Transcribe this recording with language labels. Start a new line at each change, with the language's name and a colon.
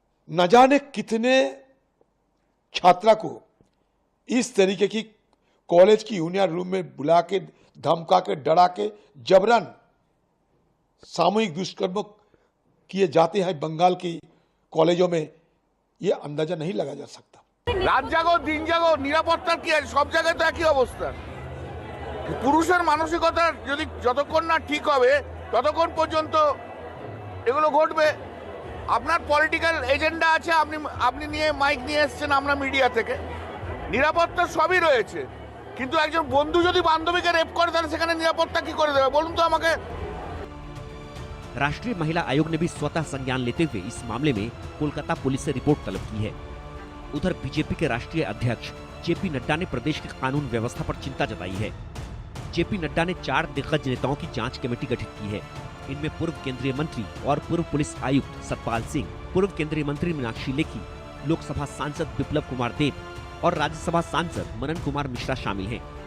Hindi: न जाने कितने छात्रा को इस तरीके की कॉलेज की यूनियन रूम में बुला के, धमका के, डरा के जबरन सामूहिक दुष्कर्म किए जाते हैं बंगाल की कॉलेजों में, ये अंदाजा नहीं लगा जा सकता।
Bangla: রাত জাগো দিন জাগো নিরাপত্তার কি আছে, সব জায়গায় তো একই অবস্থা। পুরুষের মানসিকতা যদি যতক্ষণ না ঠিক হবে ততক্ষণ পর্যন্ত এগুলো ঘটবে। আপনার পলিটিক্যাল এজেন্ডা আছে, আপনি নিয়ে মাইক নিয়ে এসেছেন আমরা মিডিয়া থেকে, নিরাপত্তা সবই রয়েছে, কিন্তু একজন বন্ধু যদি বান্ধবীকে রেপ করে তাহলে সেখানে নিরাপত্তা কি করে দেবে বলুন তো আমাকে।
Hindi: राष्ट्रीय महिला आयोग ने भी स्वतः संज्ञान लेते हुए इस मामले में कोलकाता पुलिस से रिपोर्ट तलब की है। उधर बीजेपी के राष्ट्रीय अध्यक्ष जेपी नड्डा ने प्रदेश की कानून व्यवस्था पर चिंता जताई है। जेपी नड्डा ने 4 दिग्गज नेताओं की जांच कमेटी गठित की है। इनमें पूर्व केंद्रीय मंत्री और पूर्व पुलिस आयुक्त सतपाल सिंह, पूर्व केंद्रीय मंत्री मीनाक्षी लेखी, लोकसभा सांसद बिप्लब कुमार देब और राज्यसभा सांसद मनन कुमार मिश्रा शामिल हैं।